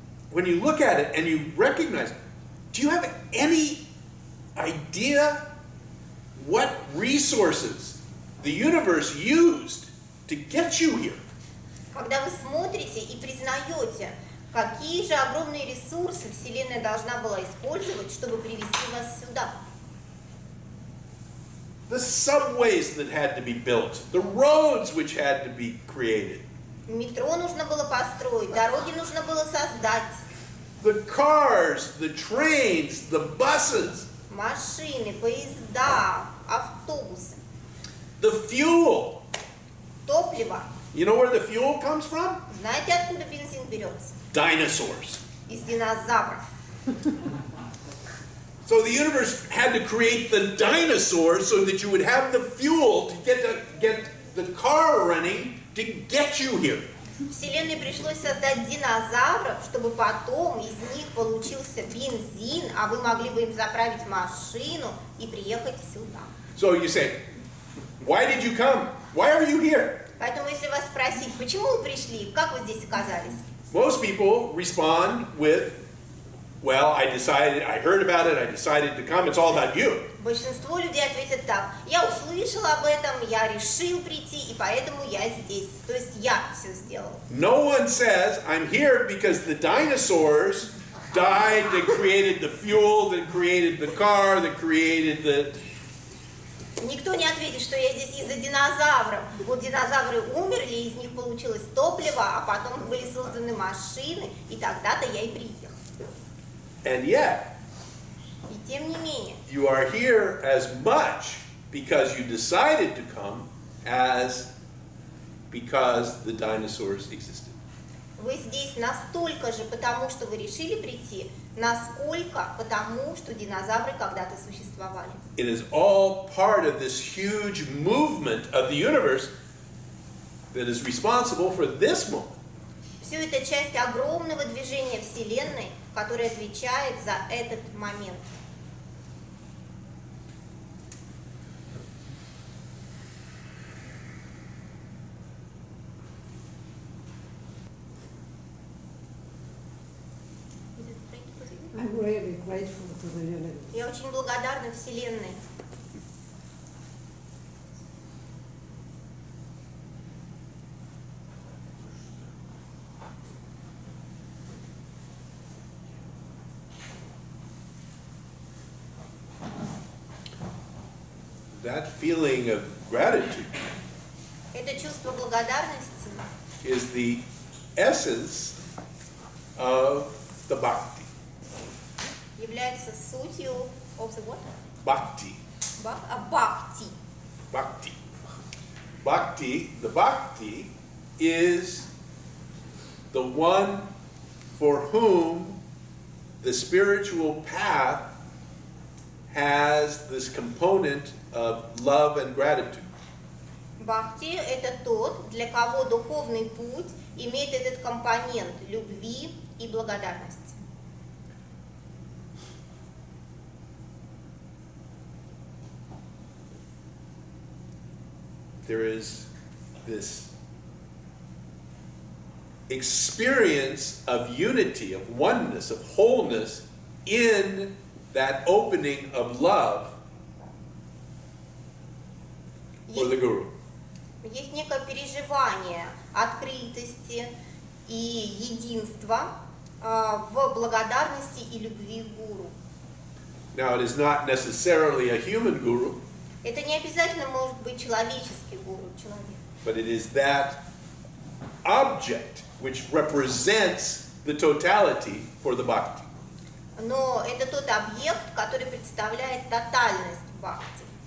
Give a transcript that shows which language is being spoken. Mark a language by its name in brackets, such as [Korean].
[English] When you look at it and you recognize, do you have any idea what resources the universe used to get you here? [Russian] Когда вы смотрите и признаете, какие же огромные ресурсы Вселенная должна была использовать, чтобы привести вас сюда. [English] The subways that had to be built, the roads which had to be created, [Russian] Метро нужно было построить, дороги нужно было создать, [English] the cars, the trains, the buses, [Russian] машины, поезда, автобусы, [English] the fuel. [Russian] топливо. [English] You know where the fuel comes from? [Russian] Знаете, откуда бензин берется? [English] Dinosaurs. [Russian] Из динозавров. [English] So the universe had to create the dinosaurs so that you would have the fuel to get the car running to get you here. [Russian] Вселенной пришлось создать динозавров, чтобы потом из них получился бензин, а вы могли бы им заправить машину и приехать сюда. [English] So you say, why did you come? Why are you here? [Russian] Поэтому, если вас спросить, почему вы пришли, как вы здесь оказались? [English] Most people respond with, well, I heard about it, I decided to come, it's all about you. [Russian] Большинство людей ответят так: я услышал об этом, я решил прийти, и поэтому я здесь. То есть я все сделал. [English] No one says, I'm here because the dinosaurs died that created the fuel, that created the car, that created the... [Russian] Никто не ответит, что я здесь из-за динозавров. Вот динозавры умерли, из них получилось топливо, а потом были созданы машины, и тогда-то я и приехал. [English] And yet, [Russian] И тем не менее, [English] you are here as much because you decided to come as because the dinosaurs existed. [Russian] вы здесь настолько же потому, что вы решили прийти, насколько потому, что динозавры когда-то существовали. [English] It is all part of this huge movement of the universe that is responsible for this moment. [Russian] Все это часть огромного движения Вселенной, которая отвечает за этот момент. [English] I'm really grateful to the universe. [Russian] Я очень благодарна Вселенной. [English] That feeling of gratitude [Russian] Это чувство благодарности [English] is the essence of the bhakti. [Russian] является сутью [English] of the what? Bhakti. [Russian] Бхакти. [English] Bhakti. Bhakti, the bhakti is the one for whom the spiritual path has this component of love and gratitude. [Russian] Бхакти – это тот, для кого духовный путь имеет этот компонент любви и благодарности. [English] There is this experience of unity, of oneness, of wholeness in that opening of love for the Guru. [Russian] Есть некое переживание открытости и единства в благодарности и любви к гуру. [English] Now, it is not necessarily a human guru, [Russian] Это не обязательно может быть человеческий гуру, человек. [English] but it is that object which represents the totality for the bhakti. [Russian] Но это тот объект, который представляет тотальность бхакти.